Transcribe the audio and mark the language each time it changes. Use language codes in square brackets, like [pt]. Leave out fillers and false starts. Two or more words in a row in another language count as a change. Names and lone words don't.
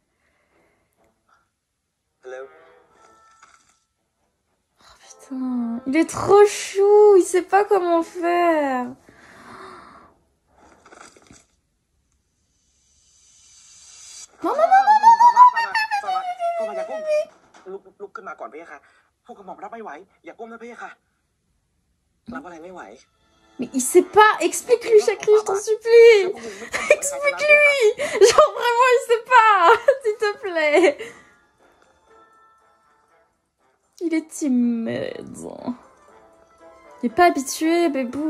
[fr] Oh putain, il est trop chou, il sait pas comment faire. Non, non, non, non, non, non, non, [th] ลุกขึ้นมาก่อนพี่ค่ะพวกกระหม่อมรับไม่ไหวอย่าก้มนะพี่ค่ะรับอะไรไม่ไหว [fr] Mais il sait pas, explique-lui, Chakri, je t'en supplie. Explique-lui. Genre vraiment, il sait pas, s'il te plaît. Il est timide. Il est pas habitué, Bébou.